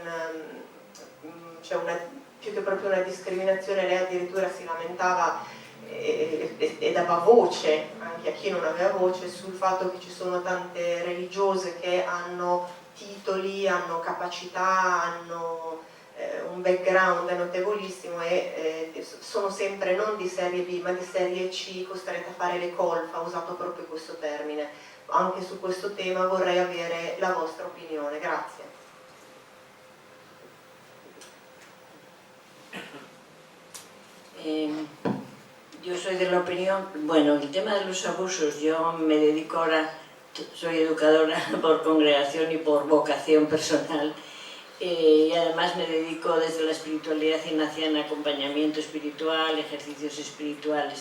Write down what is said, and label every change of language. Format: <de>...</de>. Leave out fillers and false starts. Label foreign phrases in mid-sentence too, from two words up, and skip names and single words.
<it>più che proprio una discriminazione, lei addirittura si lamentava e dava voce anche a chi non aveva voce sul fatto che ci sono tante religiose che hanno titoli, hanno capacità, hanno un background notevolissimo e sono sempre non di serie B ma di serie C, costrette a fare le colf, ha usato proprio questo termine. Anche su questo tema vorrei avere la vostra opinione, grazie.</it> <es>Yo soy de la opinión, bueno, el tema de los abusos, yo me dedico ahora, soy educadora por congregación y por vocación personal, y además me dedico desde la espiritualidad ignaciana, acompañamiento espiritual, ejercicios espirituales.</es>